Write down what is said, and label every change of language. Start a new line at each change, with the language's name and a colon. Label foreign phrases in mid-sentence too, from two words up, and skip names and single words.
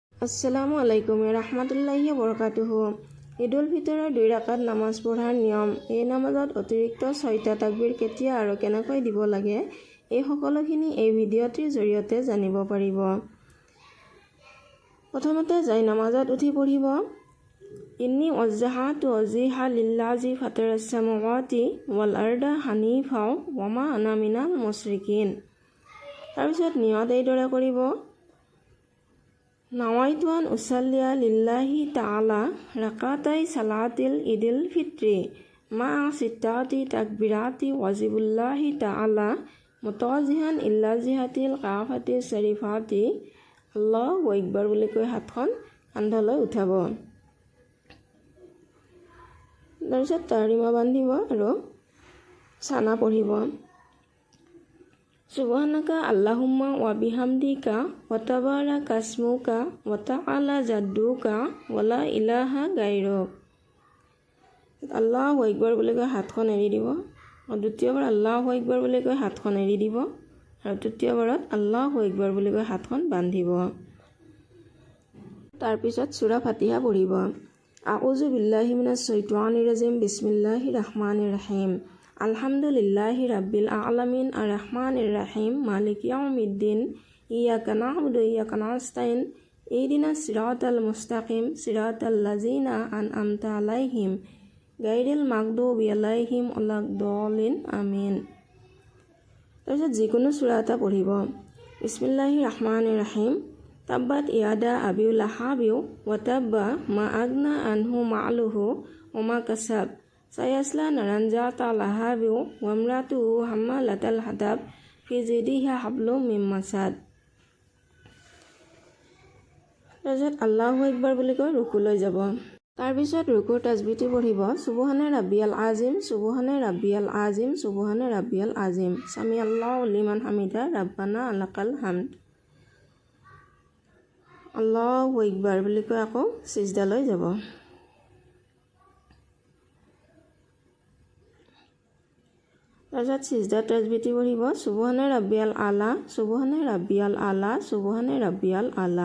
Arabic: السلام عليكم رحمة الله بركاته.
Assamese: ঈদুল ফিতৰৰ 2 ৰাকাত নামাজ পঢ়াৰ নিয়ম। এই নামাজত অতিৰিক্ত 6টা তাকবীৰ কেতিয়া আৰু কেনেকৈ দিব লাগে এই সকলোখিনি এই ভিডিঅ'টিৰ জৰিয়তে জানিব পাৰিব। প্ৰথমতে যাই নামাজত উঠি পঢ়িব
Arabic: إني وجهت وجهي للذي فطر السماوات والأرض حنيفا وما أنا من المشركين.
Assamese: তাৰপিছত নিয়ত এইদৰে কৰিব
Arabic: نويت أن أصلي لله تعالى ركعتي صلاة عيد الفطر مع ستة تكبيرات واجب الله تعالى متوجها إلى جهة الكعبة الشريفة الله أكبر
Assamese: বুলি কৈ হাতখন কান্ধলৈ উঠাব। তাৰপিছত তাহৰিমা বান্ধিব আৰু সানা পঢ়িব
Arabic: سبحانك اللهم وبحمدك وتبارك اسمك وتعالى جدك ولا إله غيرك. الله أكبر
Assamese: বুলি কৈ হাতখন এৰি দিব আৰু দ্বিতীয়বাৰ
Arabic: الله أكبر
Assamese: বুলি কৈ হাতখন এৰি দিব আৰু তৃতীয়বাৰত
Arabic: الله أكبر
Assamese: বুলি কৈ হাতখন বান্ধিব। তাৰপিছত সূৰা ফাতিহা পঢ়িব
Arabic: أعوذ بالله من الشيطان الرجيم بسم الله الرحمن الرحيم الحمد لله رب العالمين الرحمن الرحيم مالك يوم الدين إياك نعبد وإياك نستعين اهدنا الصراط المستقيم صراط الذين أنعمت عليهم غير المغضوب عليهم ولا الضالين آمين.
Assamese: তাৰপিছত যিকোনো সূৰা এটা পঢ়িব
Arabic: بسم الله الرحمن الرحيم تبت يدا أبي لهب وتب ما أغنى عنه ماله وما كسب سيصلى نارا ذات لهب وامرأته حمالة الحطب في جيدها حبل من مسد.
Assamese: তাৰপিছত
Arabic: الله أكبر
Assamese: বুলি কৈ ৰুকুলৈ যাব। তাৰপিছত ৰুকুৰ তাজবিহটি পঢ়িব
Arabic: سبحان ربي العظيم سبحان ربي العظيم سبحان ربي العظيم سمع الله لمن حمده ربنا لك الحمد. الله أكبر
Assamese: বুলি কৈ আকৌ সিজদালৈ যাব। তাৰপিছত সিজদাৰ তাজবিহটি পঢ়িব
Arabic: سبحان ربي الأعلى سبحان ربي الأعلى سبحان ربي الأعلى.